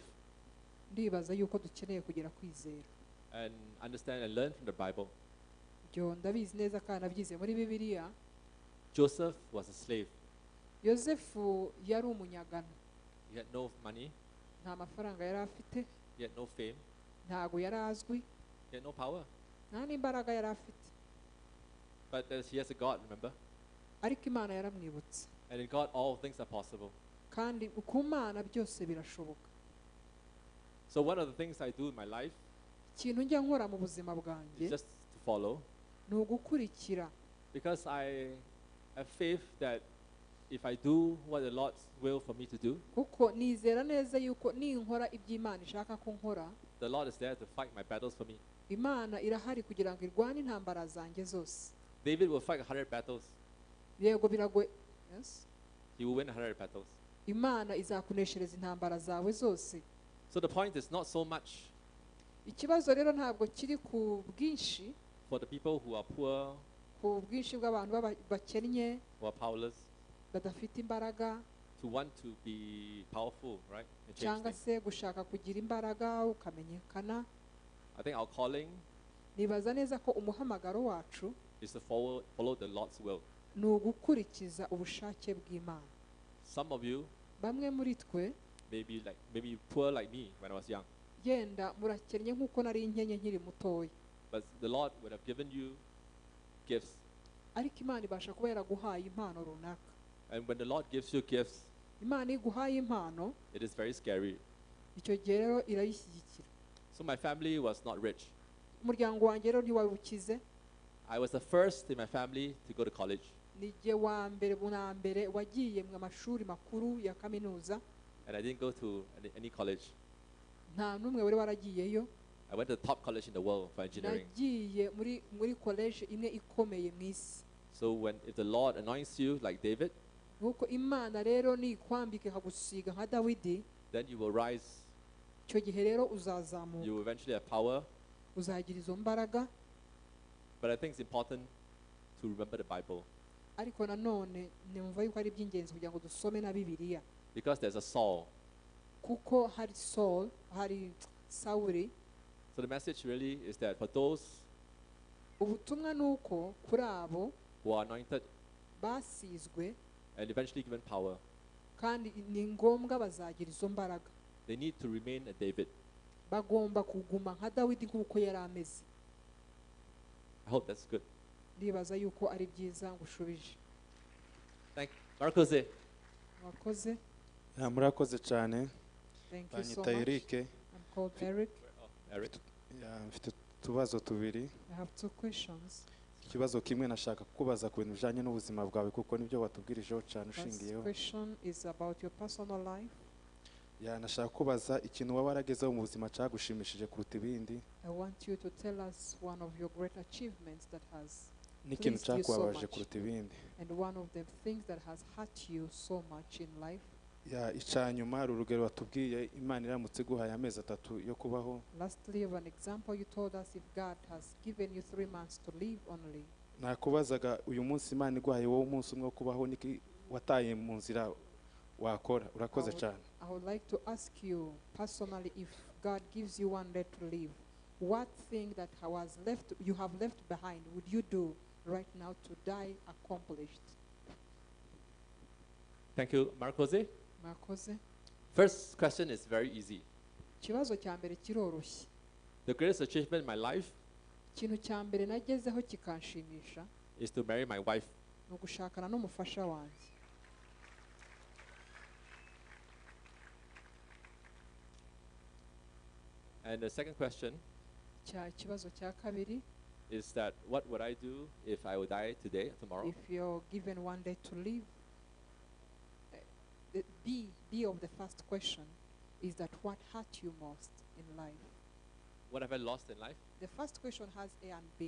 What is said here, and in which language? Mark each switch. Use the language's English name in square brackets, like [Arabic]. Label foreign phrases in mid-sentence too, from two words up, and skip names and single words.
[Kinyarwanda] Ndibaza yuko dukeneye kugira kwizera. [English] and understand and learn from the Bible. [Kinyarwanda] Ibyo ndabizi neza kandi nabyize muri Bibiliya. [English] Joseph was a slave. [Kinyarwanda] Yosefu yari umunyagano. [English] He had no money, [Kinyarwanda] Nta mafaranga yari afite, [English] he had no fame, [Kinyarwanda] ntago yari azwi, [English] he had no power. [Kinyarwanda] nta n'imbaraga yari afite. [English] But he has a God, remember? [Kinyarwanda] Ariko Imana yaramwibutse. [English] And in God, all things are possible. [Kinyarwanda] Kandi ku Mana byose birashoboka. [English] So one of the things I do in my life [Kinyarwanda] Ikintu njya nkora mu buzima bwanjye [English] is just to follow, [Kinyarwanda] ni ugukurikira. [English] because I have faith that if I do what the Lord's will for me to do, [Kinyarwanda] Kuko nizera neza yuko ninkora iby'Imana ishaka ko nkora, [English] the Lord is there to fight my battles for me. [Kinyarwanda] Imana irahari kugira ngo irwane intambara zanjye zose. [English] David will fight 100 battles. [Kinyarwanda] Yego biragoye. [English] Yes. He will win 100 battles. [Kinyarwanda] Imana izakuneshereza intambara zawe zose. [English] So the point is not so much [Kinyarwanda] Ikibazo rero ntabwo kiri ku bwinshi, [English] for the people who are poor, [Kinyarwanda] ku bwinshi bw'abantu bakennye [English] who are powerless, [Kinyarwanda] badafite imbaraga [English] to want to be powerful, right? And change [Kinyarwanda] cyangwa [English] things. [Kinyarwanda] se gushaka kugira imbaraga ukamenyekana. [English] I think our calling [Kinyarwanda] Nibaza neza ko umuhamagaro wacu [English] is to follow the Lord's will. [Kinyarwanda] ni ugukurikiza ubushake bw'Imana. [English] Some of you [Kinyarwanda] Bamwe muri twe [English] maybe poor like me when I was young, [Kinyarwanda] yenda murakennye nk'uko nari nkenye nkiri mutoya, [English] but the Lord would have given you gifts. [Kinyarwanda] ariko Imana ibasha kuba yaraguhaye impano runaka. [English] And when the Lord gives you gifts, [Kinyarwanda] Imana iguhaye impano, [English] it is very scary. [Kinyarwanda] icyo gihe rero irayishyigikira. [English] So my family was not rich. [Kinyarwanda] Umuryango wanjye rero ntiwari ukize. [English] I was the first in my family to go to college. [Kinyarwanda] Ni jye wa mbere wagiye mu mashuri makuru ya kaminuza. [English] And I didn't go to any college. [Kinyarwanda] Nta n'umwe wari waragiyeyo. [English] I went to the top college in the world for engineering. [Kinyarwanda] Nagiye muri college imwe ikomeye mu isi. [English] So if the Lord anoints you like David, [Kinyarwanda] Nuko Imana rero nikwambika ikagusiga nka Dawidi, [English] then you will rise. [Kinyarwanda] icyo gihe rero uzazamuka, [English] You will eventually have power. [Kinyarwanda] uzagira izo mbaraga. [English] But I think it's important to remember the Bible, [Kinyarwanda] Ariko nanone numva yuko ari iby'ingenzi kugira ngo dusome na Bibiliya, [English] because there's a Saul. [Kinyarwanda] kuko hari hari Sawuli. [English] So the message really is that for those [Kinyarwanda] Ubutumwa ni uko kuri abo [English] who are anointed [Kinyarwanda] basizwe [English] and eventually given power, [Kinyarwanda] kandi ni ngombwa bazagira izo mbaraga, [English] they need to remain a David. [Kinyarwanda] bagomba kuguma nka Dawidi nk'uko yari ameze. [English] I hope that's good. [Kinyarwanda] Ndibaza yuko ari byiza ngushubije. Marcose. Mwakoze. Murakoze cyane. [English] Thank you so [Kinyarwanda] Banyita [English] much. Eric. I'm called Eric. Eric. [Kinyarwanda] Mfite utubazo tubiri. [English] I have two questions. [Kinyarwanda] Ikibazo kimwe nashaka kukubaza ku bintu bijanye n'ubuzima bwawe kuko nibyo watubwirijeho cyane [English] First [Kinyarwanda] ushingiyeho. [English] question is about your personal life. [Kinyarwanda] Nashaka kubaza ikintu waba waragezeho mu buzima cyagushimishije kuruta ibindi. [English] I want you to tell us one of your great achievements that has [Kinyarwanda] N'ikintu [English] pleased you so [Kinyarwanda] cyakubabaje [English] much. [Kinyarwanda] kuruta ibindi. [English] And one of the things that has hurt you so much in life. [Kinyarwanda] Icanyuma urugero watubwiye Imana iramutse iguhaye amezi 3 yo kubaho. [English] Lastly, of an example you told us, if God has given you 3 months to live only. [Kinyarwanda] Nakubazaga uyu munsi Imana iguhaye wowe umunsi umwe wo kubaho niki wataye mu nzira wakora. Urakoze cyane. [English] I would like to ask you personally, if God gives you one day to live, what thing that you have left behind would you do right now to die accomplished? Thank you, Marcose. [Kinyarwanda] Mwakoze. [English] First question is very easy. [Kinyarwanda] Ikibazo cya mbere kiroroshye. [English] The greatest achievement in my life [Kinyarwanda] Ikintu cya mbere nagezeho kikanshimisha [English] is to marry my wife. [Kinyarwanda] ni ugushakana n'umufasha wanjye. [English] And the second question [Kinyarwanda] ikibazo cya kabiri, [English] is that what would I do if I would die today, tomorrow? if you're given one day to live, the B of the first question is that what hurt you most in life? What have I lost in life? The first question has A and B.